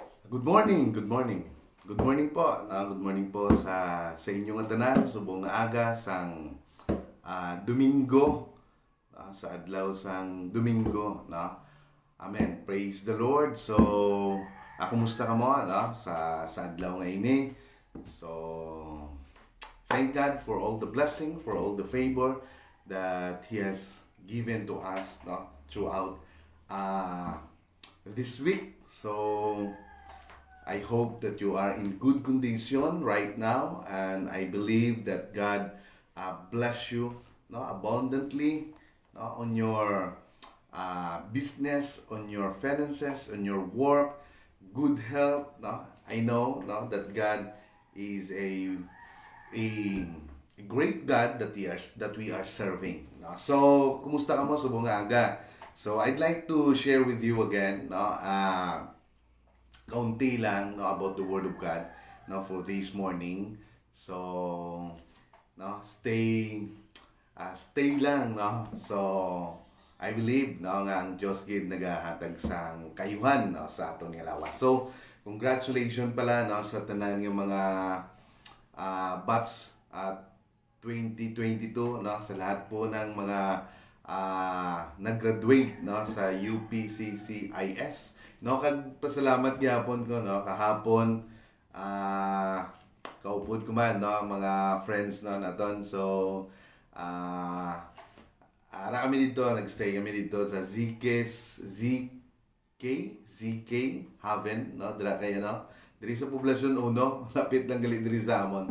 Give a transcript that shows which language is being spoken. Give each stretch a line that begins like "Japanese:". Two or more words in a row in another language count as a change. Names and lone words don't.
English: Good morning, good morning. Good morning po. Good morning
Hiligaynon: po sa inyong tanan subong nga aga sang Domingo, sa adlaw sang Domingo, no.
English: Amen. Praise the Lord. So,
Hiligaynon: kumusta ka mo, no, sa adlaw nga ini.
English: So, thank God for all the blessing, for all the favor that He has given to us, no, throughout this week. So, I hope that you are in good condition right now, and I believe that God bless you, no, abundantly, no, on your business, on your finances, on your work, good health. No, I know, no, that God is a, a great God that we are serving. No? So,
Hiligaynon: kumusta ka mo subong nga aga?
English: So, I'd like to share with you again, no,
Filipino: kaunti lang,
English: no, about the Word of God, no, for this morning. So, no, stay lang, no. So, I believe, no,
Hiligaynon: nga ang Diyos gid nagahatag sang kayuhan, no, sa aton nga lawas.
Filipino: So, congratulations pala, no,
Hiligaynon: sa tanan nga mga batch
Filipino: at 2022, no, sa lahat po ng mga nag-graduate, no, sa UPCCIS.
Hiligaynon: No, kag pasalamat gyapon ko, no, kahapon kaupod ko man, no, mga friends, no, naton. So ara kami dito, nagstay kami dito sa ZK Haven, no, dira kay ano, diri sa Poblasyon 1, lapit lang gali diri sa amon.